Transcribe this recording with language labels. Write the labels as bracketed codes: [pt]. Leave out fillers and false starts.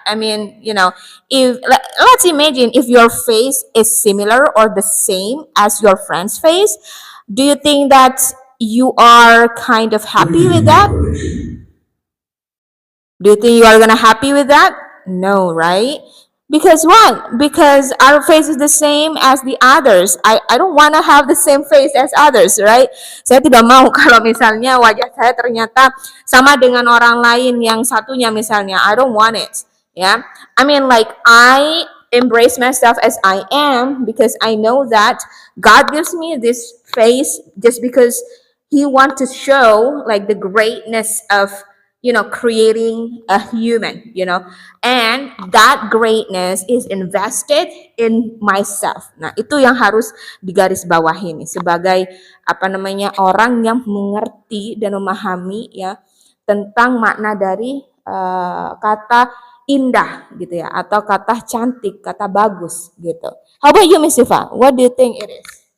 [en] I mean, if let's imagine if your face is similar or the same as your friend's face, do you think that you are kind of happy with that? Do you think you are gonna happy with that? No, right? Because what? Because our face is the same as the others. I don't wanna have the same face as others, right? [id] Saya tidak mau kalau misalnya wajah saya ternyata sama dengan orang lain yang satunya misalnya. [en] I don't want it. Yeah. I mean, like I embrace myself as I am because I know that God gives me this face just because He wants to show like the greatness of creating a human, and that greatness is invested in myself. [id] Nah, itu yang harus digarisbawahi nih sebagai apa namanya orang yang mengerti dan memahami ya tentang makna dari kata indah gitu ya atau kata cantik, kata bagus gitu. [en] How about you, Miss Siva? What do you think it is?